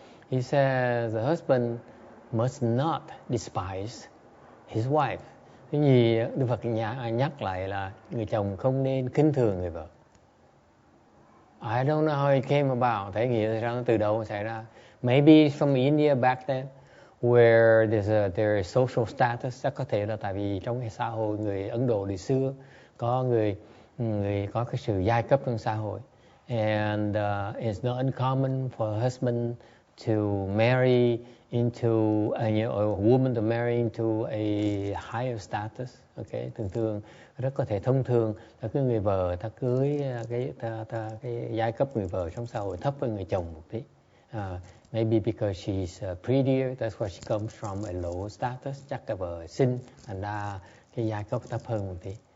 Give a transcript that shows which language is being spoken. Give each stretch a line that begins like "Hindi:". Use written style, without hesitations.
English: He says the husband must not despise his wife.
Vietnamese: Thứ nhì, Đức Phật nhắc lại là người chồng không nên khinh thường người vợ.
English: I don't know how it came about.
Vietnamese: Thấy nghĩa ra nó từ đâu xảy ra.
English: Maybe it's from India back then, where there is social status.
Vietnamese: Chắc có thể là tại vì trong cái xã hội người Ấn Độ ngày xưa có người có cái sự giai cấp trong xã hội.
English: And it's not uncommon for a husband to marry into a woman to marry into a higher status.
Vietnamese: Okay, thường rất có thể thông thường là cái người vợ ta cưới cái giai cấp người vợ trong xã hội thấp hơn người chồng một tí.
English: Maybe because she's prettier, that's why she comes from a low status.
Vietnamese: Chắc cái vợ xinh, thành ra cái giai cấp thấp hơn một tí.